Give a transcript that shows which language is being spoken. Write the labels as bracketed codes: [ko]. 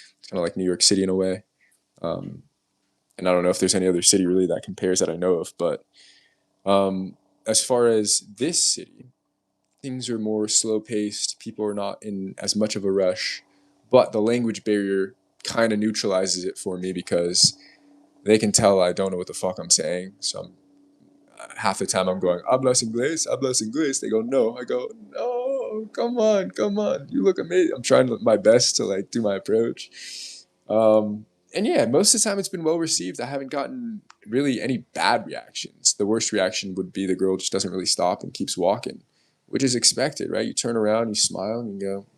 [en] It's kind of like New York City in a way. Um, and I don't know if there's any other city really that compares that I know of, but um, as far as this city, things are more slow paced. People are not in as much of a rush, but the language barrier kind of neutralizes it for me because they can tell I don't know what the fuck I'm saying. So half the time I'm going, [es] hablas inglés, hablas inglés. [en] They go, no. I go, no, come on, come on. You look amazing. I'm trying my best to like do my approach. And yeah, most of the time it's been well received. I haven't gotten really any bad reactions. The worst reaction would be the girl just doesn't really stop and keeps walking, which is expected, right? You turn around, you smile, and you go,